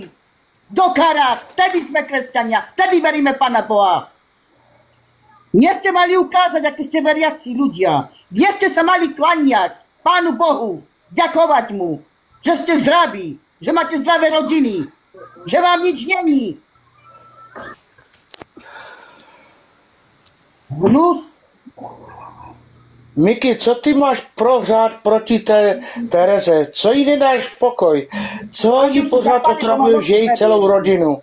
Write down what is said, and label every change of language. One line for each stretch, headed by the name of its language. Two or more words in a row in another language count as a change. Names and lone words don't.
Slovak: Do karát, vtedy sme kresťania, vtedy veríme Pána Boha. Nie ste mali ukázať, akí ste veriaci ľudia. Nie ste sa mali kláňať Pánu Bohu, ďakovať mu, že ste zdraví, že máte zdravé rodiny, že vám nič není. Hnus.
Czech: Miky, co ty máš prohřát proti té Tereze? Co jí nedáš pokoj? Co jí pořád otravuješ její celou rodinu?